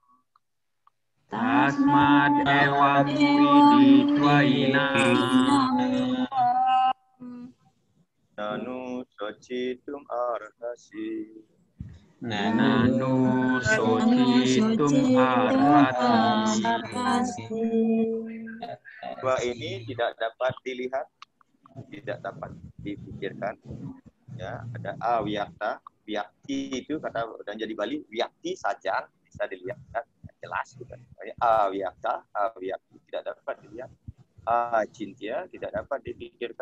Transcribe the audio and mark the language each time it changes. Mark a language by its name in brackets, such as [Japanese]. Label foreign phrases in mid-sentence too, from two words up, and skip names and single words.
[Sanskrit] तस्मात् एवम् विदित् वैनम् ननु शोचितुम् अर्हसि ननु शोचितुम् अर्हति. [Indonesian] Dua ini tidak dapat dilihat, tidak dapat dipikirkan. Ya, ada awyakta, vyakti itu kata dan jadi Bali, vyakti saja bisa dilihat jelas gitu. Awyakta, avyakti tidak dapat dilihat. Acintya tidak dapat dipikirkan.